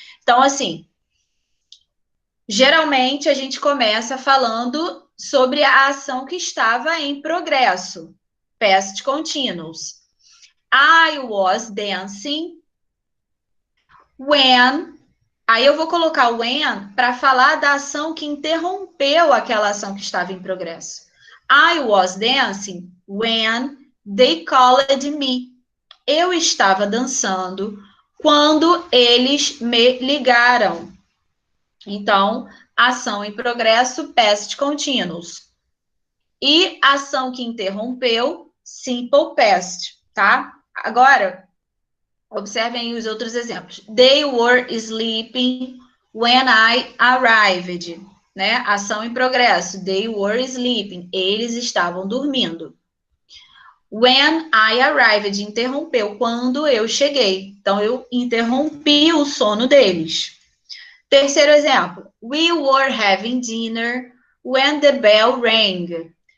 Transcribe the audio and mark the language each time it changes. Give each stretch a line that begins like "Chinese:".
Portuguese: Então, assim, geralmente a gente começa falando sobre a ação que estava em progresso, past continuous.
English: I was dancing when.
Portuguese: Aí eu vou colocar o when para falar da ação que interrompeu aquela ação que estava em progresso.
English: I was dancing when they called me.
Portuguese: Eu estava dançando quando eles me ligaram. Então, ação em progresso, past continuous. E ação que interrompeu, simple past, tá? Agora, observem os outros exemplos.
English: They were sleeping when I arrived, né?
Portuguese: Ação em progresso.
English: They were sleeping.
Portuguese: Eles estavam dormindo.
English: When I arrived,
Portuguese: interrompeu quando eu cheguei. Então, eu interrompi o sono deles. Terceiro exemplo.
English: We were having dinner when the bell rang.